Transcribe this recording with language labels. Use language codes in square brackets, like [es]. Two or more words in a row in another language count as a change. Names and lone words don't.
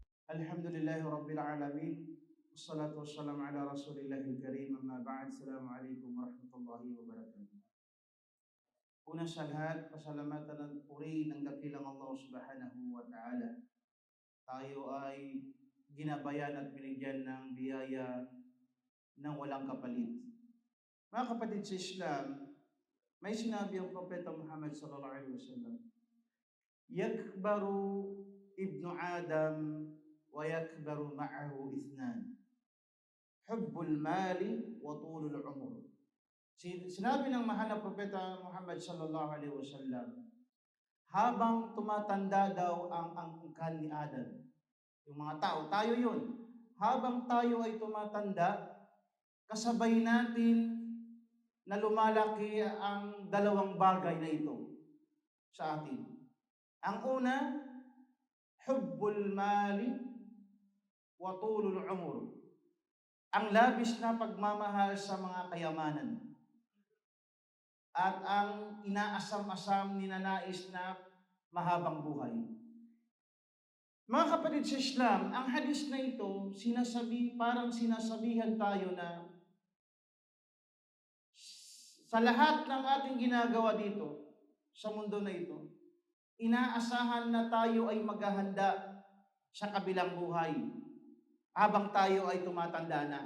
[ar] الحمد لله رب العالمين والصلاة والسلام على رسول الله الكريم. أما بعد. السلام عليكم ورحمة الله وبركاته. [tl] Una sa lahat, pasalamatan at puri ng dakilang Allah [ar] سبحانه وتعالى. [tl] Tayo ay ginabayan at binigyan ng biyaya ng walang kapalit. Mga kapatid sa Islam, may sinabi ang Propeta Muhammad [ar] صلى الله عليه وسلم, يكبر ابن آدم ويكبر معه اثنان حب المال وطول العمر. [tl] Sinabi ng mahal na Propeta Muhammad [ar] صلى الله عليه وسلم, [tl] habang tumatanda daw ang angkan ni Adam, yung mga tao, tayo yun, habang tayo ay tumatanda, kasabay natin na lumalaki ang dalawang bagay na ito sa atin. Ang una, [ar] حب المال وطول العمر. [tl] Ang labis na pagmamahal sa mga kayamanan. At ang inaasam-asam ninanais na mahabang buhay. Mga kapatid sa Islam, ang hadis na ito, parang sinasabihan tayo na sa lahat ng ating ginagawa dito, sa mundo na ito, inaasahan na tayo ay maghahanda sa kabilang buhay habang tayo ay tumatanda na.